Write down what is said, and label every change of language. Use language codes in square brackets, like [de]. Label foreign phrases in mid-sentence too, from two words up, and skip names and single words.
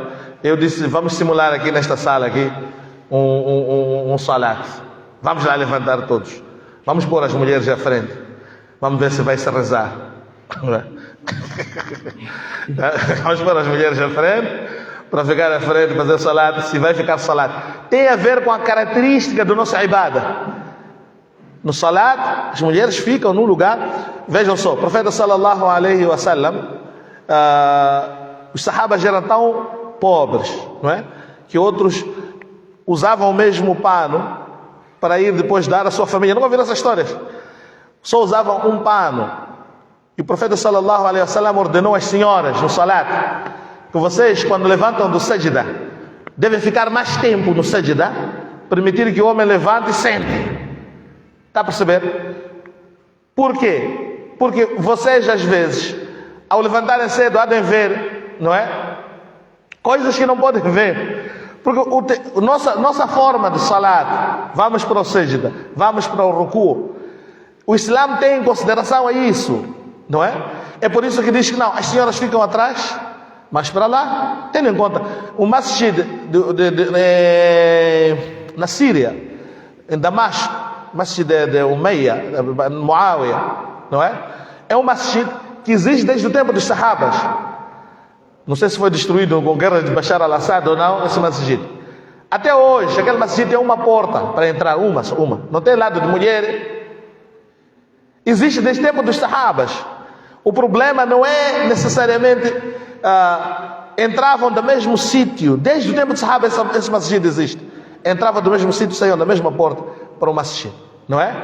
[pt] Eu disse, vamos simular aqui nesta sala aqui um salat, vamos lá levantar todos, vamos pôr as mulheres à frente, vamos ver se vai se rezar, não é? Vamos pôr as mulheres à frente, para ficar à frente, fazer o salat, se vai ficar salat. Tem a ver com a característica do nosso ibada. No salat, as mulheres ficam num lugar, vejam só, o profeta [ar] صلى الله عليه وسلم, [pt] os sahabas eram tão pobres, não é? Que outros usavam o mesmo pano para ir depois dar à sua família. Não ouviram essas histórias? Só usavam um pano. E o profeta [ar] صلى الله عليه وسلم [pt] ordenou às senhoras no salat que vocês, quando levantam do sajda, devem ficar mais tempo no sajda, permitir que o homem levante e sente. Está a perceber? Por quê? Porque vocês, às vezes, ao levantarem cedo, há de ver, não é? Coisas que não podem ver. Porque nossa forma de salat, vamos para o sajda, vamos para o ruku, o Islã tem em consideração a isso, não é? É por isso que diz que não, as senhoras ficam atrás, mas para lá, tendo em conta, o masjid na Síria, em Damasco, masjid de Umayya, Muawiyah, não é? É um masjid que existe desde o tempo dos sahabas. Não sei se foi destruído com a guerra de Bashar al-Assad ou não, esse masjid. Até hoje, aquele masjid tem uma porta para entrar, uma. Não tem lado de mulher. Existe desde o tempo dos sahabas. O problema não é necessariamente entravam do mesmo sítio. Desde o tempo dos sahabas esse masjid existe. Entravam do mesmo sítio, saíam da mesma porta para o masjid, não é?